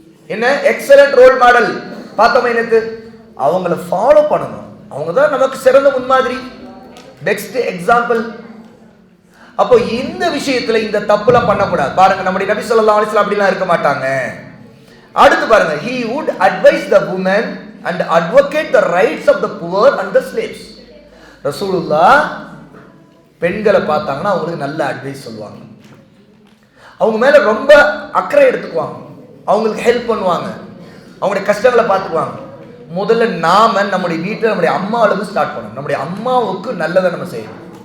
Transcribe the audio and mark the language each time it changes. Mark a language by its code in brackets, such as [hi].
[ta] என்ன? Excellent role model. பார்த்தோம் என்னது? அவங்கள ஃபாலோ பண்ணணும். அவங்க தான் நமக்கு சிறந்த முன்மாதிரி, பெஸ்ட் எக்ஸாம்பிள். அப்போ இந்த விஷயத்துல இந்த தப்புலாம் பண்ணக்கூடாது. பாருங்க, நம்முடைய நபி ஸல்லல்லாஹு அலைஹி வஸல்லம் அப்படிலாம் இருக்க மாட்டாங்க. அடுத்து பாருங்க, [en] he would advise the women and advocate the rights of the poor and the slaves. [ta] ரசூலுல்லாஹ் பெண்களை பார்த்தாங்கன்னா அவங்களுக்கு நல்ல அட்வைஸ் சொல்லுவாங்க, அவங்க மேல ரொம்ப அக்கறை எடுத்துக்குவாங்க, அவங்களுக்கு ஹெல்ப் பண்ணுவாங்க, அவங்களுடைய கஷ்டங்களை பார்த்துக்குவாங்க. முதல்ல நாம நம்முடைய வீட்டில் நம்முடைய அம்மாவிலிருந்து ஸ்டார்ட் பண்ணணும். நம்முடைய அம்மாவுக்கு நல்லதை நம்ம செய்யணும்.